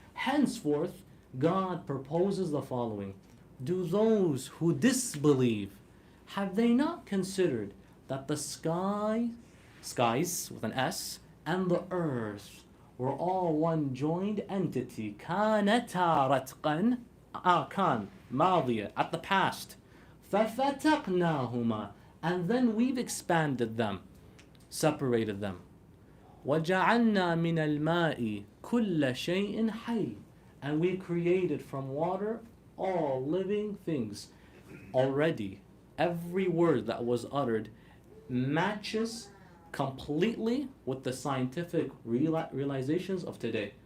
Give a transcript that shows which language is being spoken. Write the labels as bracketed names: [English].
[English] Henceforth, God proposes the following. Do those who disbelieve, have they not considered that the skies with an S, and the earth were all one joined entity? [Arabic] كانتا رتقا, كان, ماضية, [English] at the past. [Arabic] ففتقناهما, [English] and then we've expanded them, separated them. [Arabic] وجعلنا من الماء كل شيء حي, [English] and we created from water all living things. Already, every word that was uttered matches completely with the scientific realizations of today.